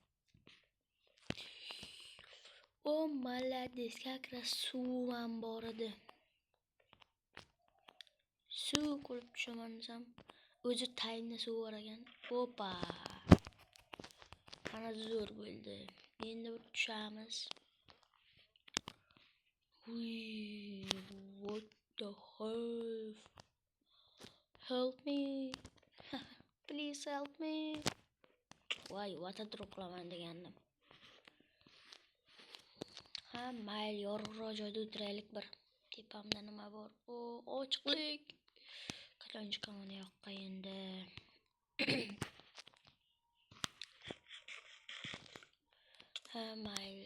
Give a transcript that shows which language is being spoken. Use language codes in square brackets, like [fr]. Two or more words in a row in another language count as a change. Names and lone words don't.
[uz] O, malades, kakra suv ham bor edi. Suv ko'rib tushaman desam, o'zi tayinli suv bor ekan. Hopa. Ana zo'r bo'ldi. Endi bir tushamiz. [en] What the hell? Help me. Please help me. [uz] Voy, vata turib qolaman degandim. Ha, mayli, yorug'roq joyda o'tiraylik bir. Tepamda nima bor? O, ochiqlik. Qachon chiqaman yoqqa endi? Ha, mayli.